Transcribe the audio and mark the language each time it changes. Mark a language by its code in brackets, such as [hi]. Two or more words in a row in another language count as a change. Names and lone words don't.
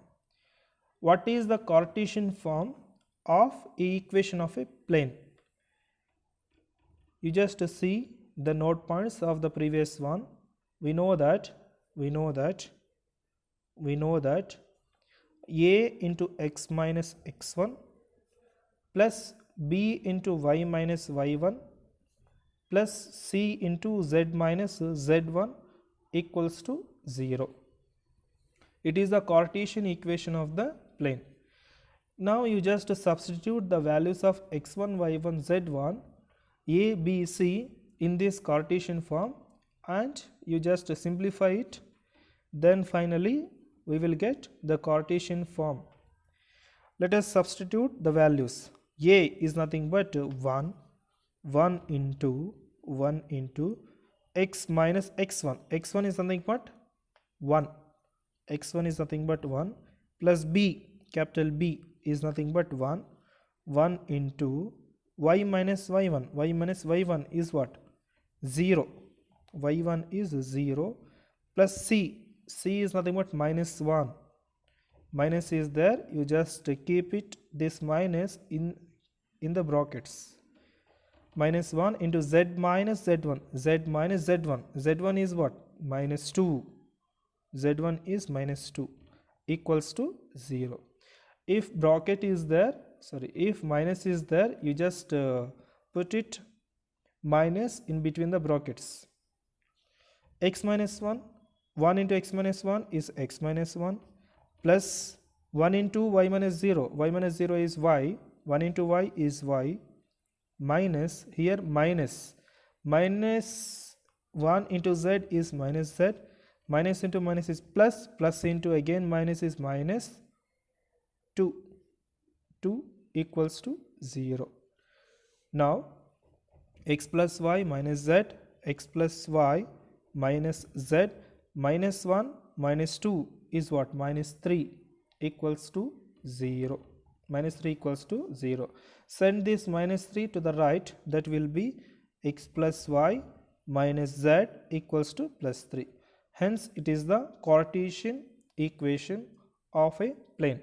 [en] What is the Cartesian form of an equation of a plane? You just see the note points of the previous one. We know that a into x minus x1 plus b into y minus y1 plus c into z minus z1 equals to 0. It is the Cartesian equation of the plane. Now you just substitute the values of x1, y1, z1, a, b, c in this Cartesian form and you just simplify it. Then finally we will get the Cartesian form. Let us substitute the values. A is nothing but 1 into x minus x1. x1 is nothing but 1. x1 is nothing but 1 plus b, capital B is nothing but 1 into y minus y1. y minus y1 is what? 0. y1 is 0 plus c. c is nothing but minus 1. Minus is there, you just keep it this minus in the brackets. Minus 1 into z minus z1. z minus z1. z1 is what? Minus 2. z1 is minus 2 equals to 0. If bracket is there, if minus is there, you just put it minus in between the brackets. X minus 1, 1 into x minus 1 is x minus 1 plus 1 into y minus 0. y minus 0 is y. 1 into y is y minus, here minus 1 into z is minus z. Minus into minus is plus. Plus into again minus is minus 2. 2 equals to 0. Now x plus y minus z, x plus y minus z, minus 1 minus 2 is what? Minus 3 equals to 0. Minus 3 equals to 0. Send this minus 3 to the right, that will be x plus y minus z equals to plus 3. Hence it is the Cartesian equation of a plane.